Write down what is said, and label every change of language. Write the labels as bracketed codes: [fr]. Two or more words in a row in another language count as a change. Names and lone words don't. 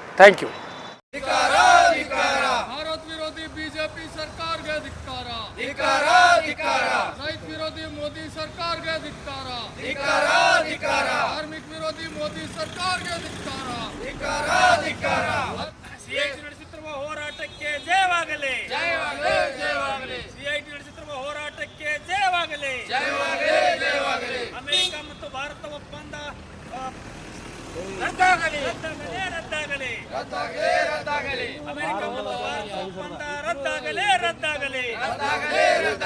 [en] thank you. [kn] ಭಾರತ ವಿರೋಧಿ ಬಿಜೆಪಿ ಸರ್ಕಾರಕ್ಕೆ ಧಿಕ್ಕಾರ, ರೈತ ವಿರೋಧಿ ಮೋದಿ ಸರ್ಕಾರಕ್ಕೆ ಧಿಕ್ಕಾರ, ಕಾರ್ಮಿಕ ವಿರೋಧಿ ಮೋದಿ ಸರ್ಕಾರಕ್ಕೆ ಧಿಕ್ಕಾರ। ನಡೆಸುತ್ತಿರುವ ಹೋರಾಟಕ್ಕೆ ಜಯವಾಗಲಿ, CIT ನಡೆಸುತ್ತಿರುವ ಹೋರಾಟಕ್ಕೆ ಜಯವಾಗಲಿ. ಅಮೆರಿಕ ಮತ್ತು ಭಾರತ ಒಪ್ಪಂದ ರದ್ದಾಗಲಿ. ಅಮೆರಿಕ ಮತ್ತು ಭಾರತ ಒಪ್ಪಂದ ರದ್ದಾಗಲಿ.